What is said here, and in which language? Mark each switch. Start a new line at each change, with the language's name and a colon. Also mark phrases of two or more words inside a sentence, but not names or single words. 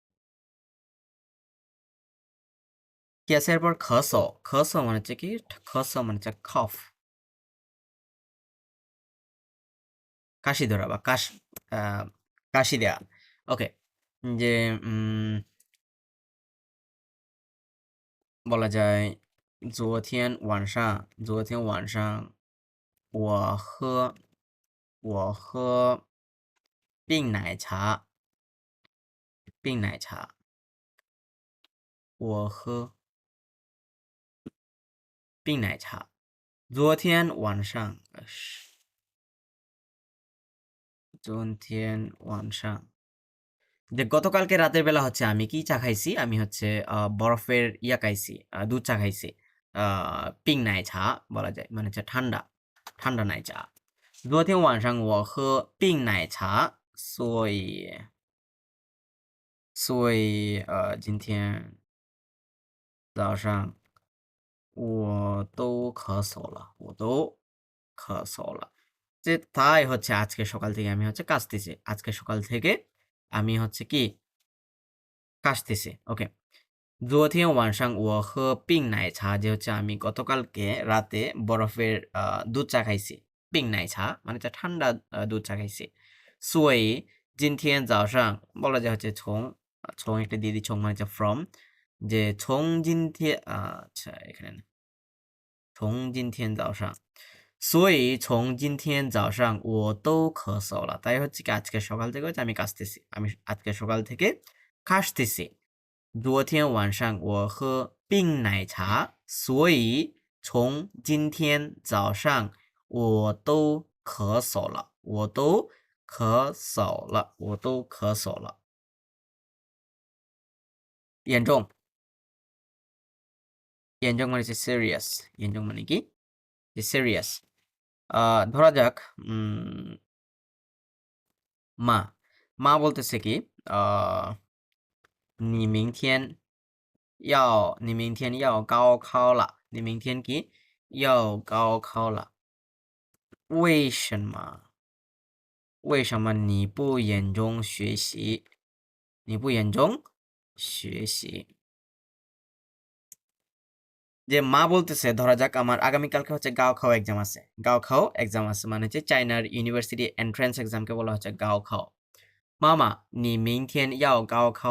Bangla: কি আছে এরপর খস, খস মানে হচ্ছে কি, খস মানে হচ্ছে খফ, কাশি ধরা বা কাশি দেয়া।
Chinese: ওকে,
Bangla: যে বলা যায়
Chinese: 昨天晚上我喝冰奶茶，冰奶茶，我喝冰奶茶昨天晚上
Bangla: যে গতকালকে রাতের বেলা হচ্ছে আমি কি চা খাইছি আমি হচ্ছে বরফের ইয়া খাইছি দুধ চা খাইছি
Chinese: 冰奶茶
Bangla: বলা যায় মানে হচ্ছে ঠান্ডা ঠান্ডা নাই চা
Chinese: 昨天晚上我喝冰奶茶所以今天早上我都咳嗽了
Bangla: যে তাই হচ্ছে আজকে সকাল থেকে আমি হচ্ছে কাশতেছি আজকে সকাল থেকে আমি হচ্ছে কি কাশতেছি ওকে
Chinese: 昨天晚上我喝冰奶
Bangla: 茶 যে হচ্ছে আমি গতকালকে রাতে বরফের দুধ চা খাইছি
Chinese: 冰奶茶
Bangla: মানে হচ্ছে ঠান্ডা দুধ চা খাইছি
Chinese: 所以今天早上
Bangla: বলা যায় হচ্ছে从একটা দিয়ে দিই 从মানে হচ্ছে from যে
Chinese: 从今天
Bangla: আচ্ছা এখানে না
Chinese: 从今天早上所以从今天早上我都咳嗽了
Bangla: তাই হচ্ছে কি আজকে সকাল থেকে হচ্ছে আমি কাশতেছি আমি আজকে সকাল থেকে কাশতেছি
Chinese: 昨天晚上我喝冰奶茶所以从今天早上我都咳嗽了严重
Bangla: মানে হচ্ছে serious
Chinese: 严重
Bangla: মানে কি যে serious ধরা যাক মা বলতেছে কি
Chinese: 你明天要高考了你明天কি要高考了为什么你不严重学习
Bangla: যে মা বলতেছে ধরা যাক আমার আগামীকালকে হচ্ছে গাওখাও এক্সাম আছে মানে হচ্ছে চায়নার
English: university entrance exam
Bangla: বলা হচ্ছে গাওখাও মামা
Chinese: 你明天要高考